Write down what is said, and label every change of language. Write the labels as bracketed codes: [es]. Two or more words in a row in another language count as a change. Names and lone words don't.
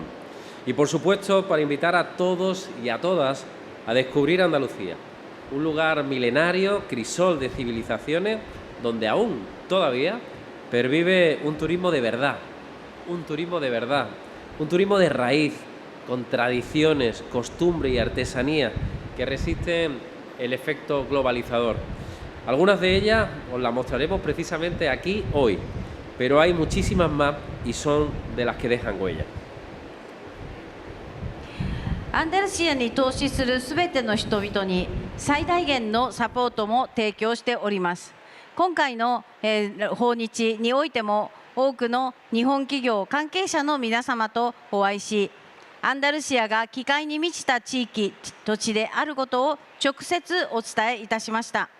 [es] Y por supuesto para invitar a todos y a todas a descubrir Andalucía, un lugar milenario, crisol de civilizaciones, donde aún todavía pervive un turismo de verdad, un turismo de verdad, un turismo de raíz, con tradiciones, costumbre y artesanía que resisten el efecto globalizador. Algunas de ellas os las mostraremos precisamente aquí hoy, pero hay muchísimas más y son de las que dejan huella. [ja] アンダルシアに投資するすべての人々に最大限のサポートも提供しております。今回の、訪日においても多くの日本企業関係者の皆様とお会いし、アンダルシアが機会に満ちた地域土地であることを直接お伝えいたしました。